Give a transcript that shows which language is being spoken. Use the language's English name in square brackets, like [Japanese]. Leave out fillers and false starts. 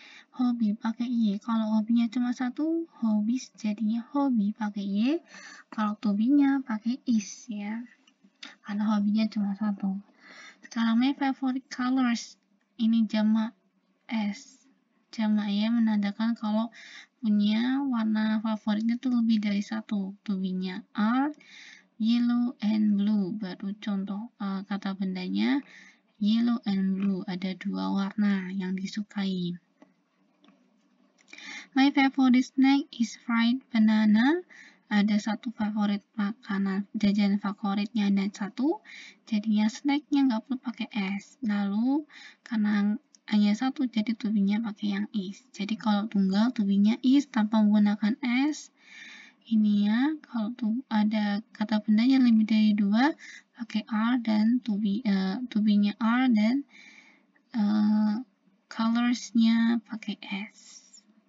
[Indonesian] Hobi pakai y. Kalau hobinya cuma satu, hobbies, jadinya hobi pakai y. Kalau to-be-nya pakai is ya, karena hobinya cuma satu. Sekarang [English] my favorite colors, [Indonesian] ini jamak s. Jamak ya menandakan kalau punya warna favoritnya tuh lebih dari satu. To-be-nya [English] are yellow and blue. [Indonesian] Baru contoh kata bendanya [English] yellow and blue. [Indonesian] Ada dua warna yang disukai. [English] My favorite snack is fried banana. [Indonesian] Ada satu favorit makanan, jajan favoritnya ada satu. Jadinya snacknya nggak perlu pakai s. Lalu karena hanya satu, jadi to-be-nya pakai yang is. Jadi kalau tunggal, to-be-nya is tanpa menggunakan s, ini ya, kalau tuh ada kata bendanya lebih dari 2 pakai are dan to be-nya are dan colorsnya pakai s.